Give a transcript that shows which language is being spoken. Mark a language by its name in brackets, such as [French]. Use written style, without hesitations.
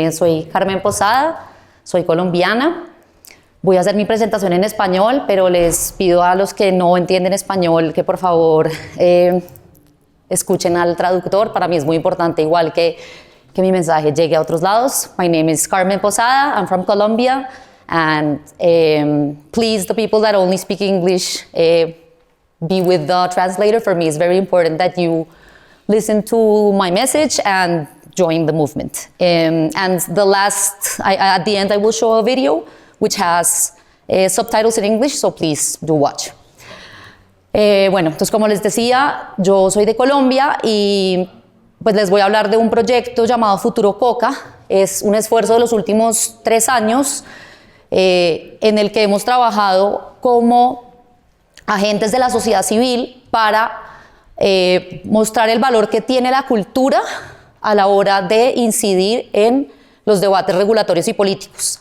[Spanish] Soy Carmen Posada, soy colombiana. Voy a hacer mi presentación en español, pero les pido a los que no entienden español que por favor escuchen al traductor. Para mí es muy importante, igual que mi mensaje llegue a otros lados. [English] My name is Carmen Posada, I'm from Colombia, and please, the people that only speak English, be with the translator. For me, it's very important that you listen to my message and join the movement. And at the end, I will show a video which has subtitles in English, so please do watch. [Spanish] Bueno, entonces como les decía, yo soy de Colombia y pues les voy a hablar de un proyecto llamado Futuro Coca. Es un esfuerzo de los últimos 3 años en el que hemos trabajado como agentes de la sociedad civil para mostrar el valor que tiene la cultura a la hora de incidir en los debates regulatorios y políticos.